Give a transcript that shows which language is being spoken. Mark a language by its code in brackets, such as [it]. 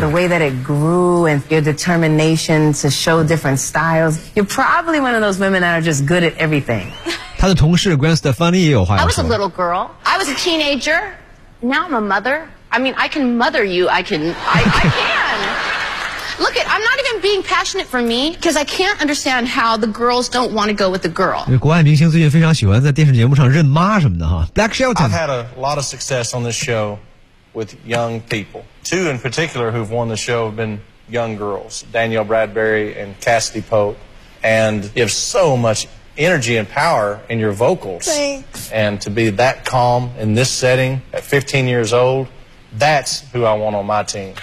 [en] The way that it grew and your determination to show different styles, you're probably one of those women that are just good at everything. [zh] 他的同事 Gwen Stefani 也有话要说。 [en] I was a little girl. I was a teenager. Now I'm a mother. I mean, I can mother you. I can. Look, I'm not even being passionate for me because I can't understand how the girls don't want to go with the girl. [zh] 国外明星最近非常喜欢在电视节目上认妈什么的哈。 [en] Black Shelton. I've had a lot of success on this show with young people. Two in particular who've won the show have been young girls. Danielle Bradbury and Cassidy Pope. And you have so much energy and power in your vocals. Thanks. And to be that calm in this setting at 15 years old, that's who I want on my team.